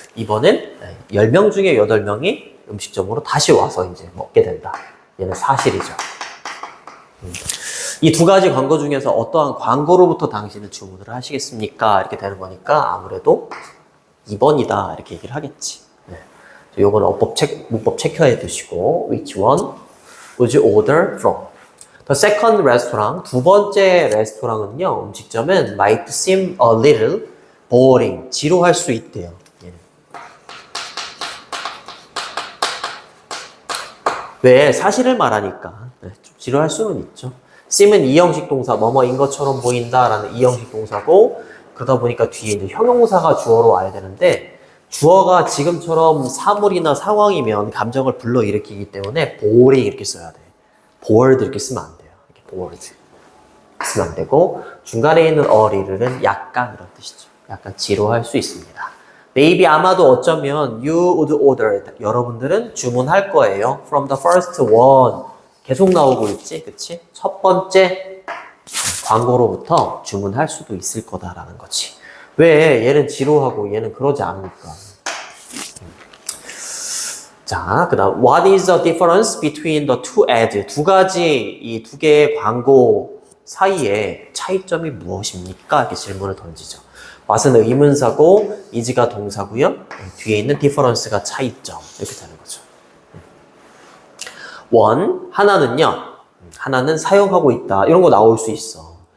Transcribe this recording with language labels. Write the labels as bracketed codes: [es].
[ko] 2번은 10명 중에 8명이 음식점으로 다시 와서 이제 먹게 된다. 얘는 사실이죠. 이 두 가지 광고 중에서 어떠한 광고로부터 당신은 주문을 하시겠습니까? 이렇게 되는 거니까 아무래도 2번이다 이렇게 얘기를 하겠지. 요거는 문법 체크해 두시고 [en] which one would you order from? The second restaurant, [ko] 두 번째 레스토랑은요, 음식점은 [en] might seem a little boring, [ko] 지루할 수 있대요. 왜? 사실을 말하니까 좀 지루할 수는 있죠. seem은 이형식 동사, 뭐뭐인 것처럼 보인다라는 이형식 동사고, 그러다 보니까 뒤에 이제 형용사가 주어로 와야 되는데 주어가 지금처럼 사물이나 상황이면 감정을 불러일으키기 때문에 boring 이렇게 써야 돼. bored 이렇게 쓰면 안 돼요. 이렇게 bored 쓰면 안 되고, 중간에 있는 a little은 약간 이런 뜻이죠. 약간 지루할 수 있습니다. [en] maybe [ko] 아마도 어쩌면 [en] you would order, [ko] 여러분들은 주문할 거예요. [en] from the first one, [ko] 계속 나오고 있지, 그치? 첫 번째 광고로부터 주문할 수도 있을 거다라는 거지. 왜 얘는 지루하고 얘는 그러지 않으니까. 자, 그 다음 [en] What is the difference between the two ads? [ko] 두 가지, 이 두 개의 광고 사이에 차이점이 무엇입니까? 이렇게 질문을 던지죠. what은 의문사고 is가 동사고요. 뒤에 있는 difference가 차이점. 이렇게 되는 거죠. one, 하나는 사용하고 있다. 이런 거 나올 수 있어.